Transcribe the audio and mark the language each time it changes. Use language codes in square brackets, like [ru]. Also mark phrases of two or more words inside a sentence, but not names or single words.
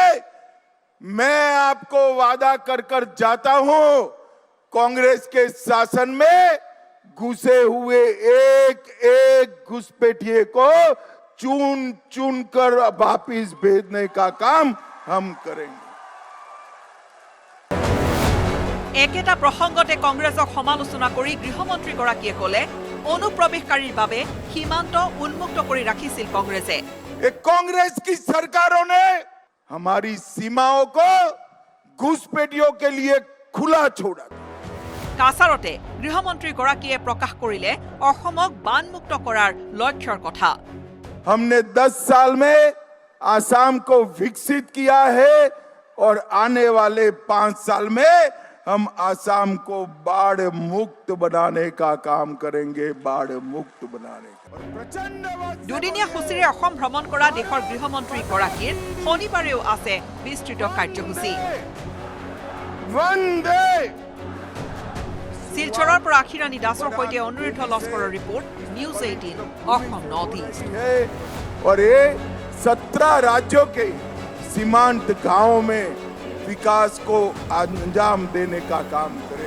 [hi] मैं आपको वादा कर जाता हूं, कांग्रेस के शासन में घुसे हुए एक एक घुसपैठिए को चुन चुन कर वापिस भेजने का काम हम करेंगे। [as] একেটা প্ৰসংগতে কংগ্ৰেছক সমালোচনা কৰি গৃহমন্ত্ৰীগৰাকীয়ে ক'লে অনুপ্ৰৱেশকাৰীৰ বাবে সীমান্ত উন্মুক্ত কৰি ৰাখিছিল কংগ্ৰেছে। [hi] कांग्रेस की सरकारों ने हमारी सीमाओं को घुसपैठियों के लिए खुला छोड़ा था। [as] কাছাৰতে গৃহমন্ত্ৰীগৰাকীয়ে প্ৰকাশ কৰিলে অসমক বানমুক্ত কৰাৰ লক্ষ্যৰ কথা। [hi] हमने 10 साल में आसाम को विकसित किया है और आने वाले 5 साल में हम आसाम को बाढ़ मुक्त बनाने का काम करेंगे, बाढ़ मुक्त बनाने का। [as] দুদিনীয়া সূচীৰে অসম ভ্ৰমণ কৰা দেশৰ গৃহমন্ত্ৰীগৰাকীৰ শনিবাৰেও আছে বিস্তৃত কাৰ্যসূচী। [hi] वंदे [as] শিলচৰৰ পৰা আখিৰাণী দাসৰ সৈতে অনুৰুদ্ধ লস্কৰৰ ৰিপৰ্ট, নিউজ 18 অসম নৰ্থ ইষ্ট। [hi] है और ये 17 राज्यों के सीमांत गांवों में विकास को अंजाम देने का काम